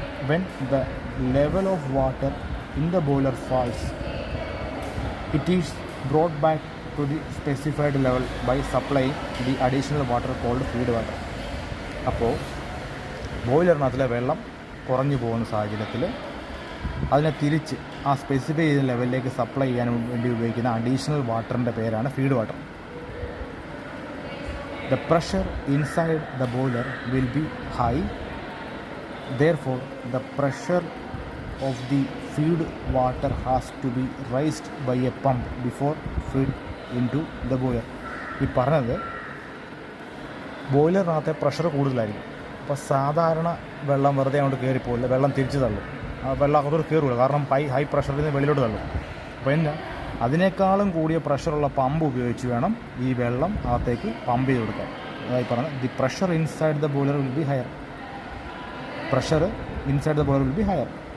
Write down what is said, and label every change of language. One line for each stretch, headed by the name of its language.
English: When the level of water in the boiler falls it is brought back to the specified level by supply the additional water cold feed water.
Malayalam: അപ്പോൾ ബോയിലറിനകത്തിലെ വെള്ളം കുറഞ്ഞു പോകുന്ന സാഹചര്യത്തിൽ അതിനെ തിരിച്ച് ആ specify ചെയ്ത ലെവലിലേക്ക് സപ്ലൈ ചെയ്യാൻ വേണ്ടി ഉപയോഗിക്കുന്ന അഡീഷണൽ വാട്ടറിൻ്റെ പേരാണ് feed water.
English: The pressure inside the boiler will be high, therefore the pressure of the feed water has to be raised by a pump before feed into the boiler.
Malayalam: ഈ പറഞ്ഞത് ബോയിലറിനകത്തെ pressure കൂടുതലായിരിക്കും. അപ്പോൾ സാധാരണ വെള്ളം വെറുതെ അങ്ങോട്ട് കയറിപ്പോയില്ല, വെള്ളം തിരിച്ച് തള്ളും. ആ വെള്ളം അകത്തോട്ട് കയറില്ല, കാരണം ഹൈ പ്രഷറിൽ നിന്ന് വെളിയിലോട്ട് തള്ളും. അപ്പോൾ പിന്നെ അതിനേക്കാളും കൂടിയ പ്രഷറുള്ള പമ്പ് ഉപയോഗിച്ച് വേണം ഈ വെള്ളം അകത്തേക്ക് പമ്പ് ചെയ്ത് കൊടുക്കാൻ. അതായത് പറഞ്ഞത്
English: The pressure inside the boiler will be higher. Pressure inside the boiler will be higher.